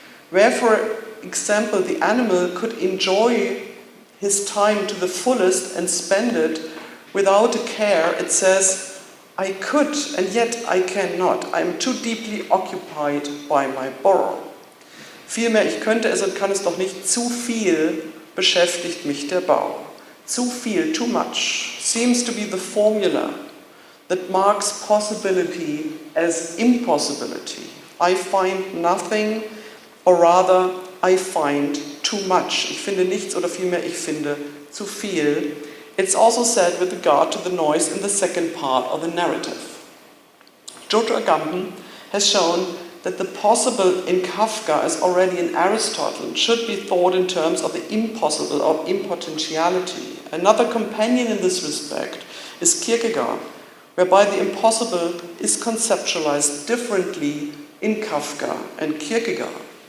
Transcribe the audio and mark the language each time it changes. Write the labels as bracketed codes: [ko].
[en] where, for example, the animal could enjoy his time to the fullest and spend it without a care, it says, I could, and yet I cannot. I am too deeply occupied by my borrow. [de] Vielmehr, ich könnte es und kann es doch nicht. Zu viel beschäftigt mich der Bau. Zu viel, [en] too much, seems to be the formula that marks possibility as impossibility. I find nothing, or rather, I find too much. [de] Ich finde nichts, oder vielmehr, ich finde zu viel. [en] It's also said with regard to the noise in the second part of the narrative. Giorgio Agamben has shown that the possible in Kafka, as already in Aristotle, should be thought in terms of the impossible or impotentiality. Another companion in this respect is Kierkegaard, whereby the impossible is conceptualized differently in Kafka and Kierkegaard.